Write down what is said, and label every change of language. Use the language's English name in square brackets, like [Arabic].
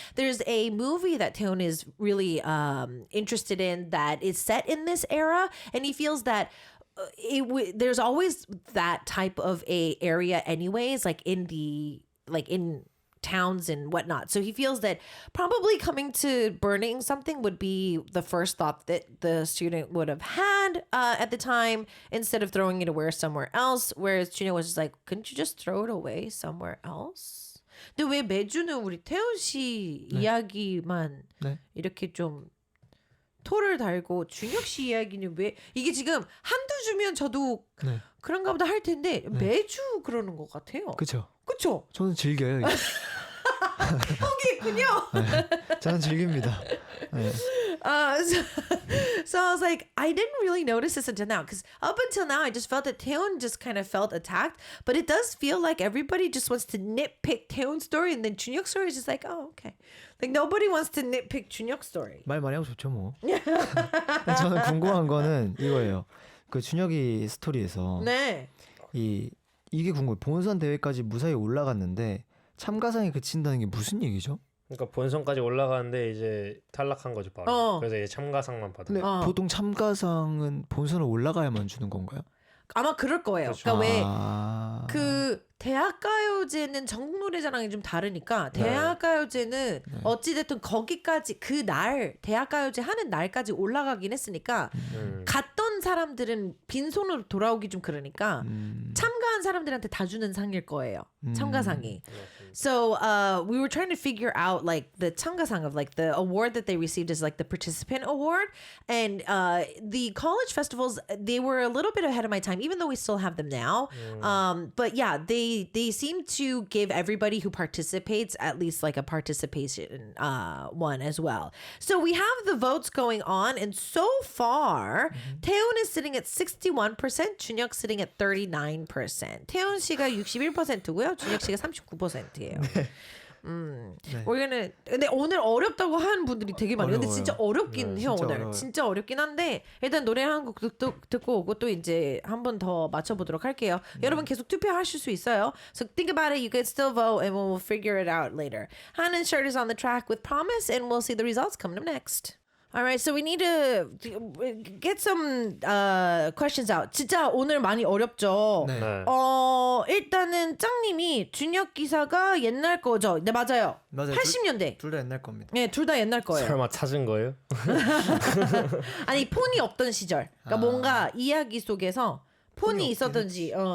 [English] There's a movie that Taehoon is really interested in that is set in this era, and he feels that there's always that type of a area anyways, like in towns and whatnot. So he feels that probably coming to burning something would be the first thought that the student would have had at the time, instead of throwing it away somewhere else. Whereas Junyo was just like, couldn't you just throw it away somewhere else? [Korean] 근데 왜 매주는 우리 태훈 씨 이야기만 이렇게 좀 토를 달고 준혁 씨 이야기는 왜 이게 지금 한두 주면 저도 그런가 보다 할 텐데 매주 그러는 것 같아요. 그렇죠. 그렇죠. 저는 즐겨요. 이거. 포기했군요. 저는 즐깁니다. [English] So I was like, I didn't really notice this until now, because up until now I just felt that Taehoon just kind of felt attacked, but it does feel like everybody just wants to nitpick Taehoon's story, and then Junhyuk's story is just like, oh, okay. Like nobody wants to nitpick Junhyuk's story. [Korean] 말 많이 하고 좋죠 뭐. 저는 궁금한 거는 이거예요. 그 준혁이 스토리에서 네. 이게 궁금해요. 본선 대회까지 무사히 올라갔는데 참가상에 그친다는 게 무슨 얘기죠? 그러니까 본선까지 올라가는데 이제 탈락한 거죠 바로. 그래서 이제 참가상만 받아요. 보통 참가상은 본선을 올라가야만 주는 건가요? 아마 그럴 거예요. 그렇죠. 그러니까 왜 그 대학가요제는 전국 노래자랑이 좀 다르니까 대학가요제는 어찌됐든 거기까지 그날 대학가요제 하는 날까지 올라가긴 했으니까 갔던 사람들은 빈손으로 돌아오기 좀 그러니까 참가한 사람들한테 다 주는 상일 거예요. 참가상이. [English] So we were trying to figure out like the 참가상 of like the award that they received is like the participant award, and the college festivals, they were a little bit ahead of my time, even though we still have them now. But yeah, they seem to give everybody who participates at least like a participation one as well. So we have the votes going on, and so far Taehoon is sitting at 61%, 준혁 sitting at 39%. [Korean] 태훈 씨가 61%고요. 준혁 씨가 39%예요. 근데 오늘 어렵다고 하는 분들이 되게 많아요. 근데 진짜 어렵긴 해요. 오늘 어려워요. 진짜 어렵긴 한데 일단 노래 한 곡 듣고 오고 또 이제 한 번 더 맞춰보도록 할게요. 여러분 계속 투표하실 수 있어요. [English] So think about it. You can still vote, and we'll figure it out later. Han's shirt is on the track with Promise, and we'll see the results coming up next. Alright, so we need to get some questions out. [Korean] 진짜 오늘 많이 어렵죠? 네. 일단은 짱님이 준혁 기사가 옛날 거죠? 네, 맞아요. 80년대. 둘 다 옛날 겁니다. 네, 둘 다 옛날 거예요. 설마 찾은 거예요? 아니, 폰이 없던 시절. 그러니까 뭔가 이야기 속에서 폰이 있었던지.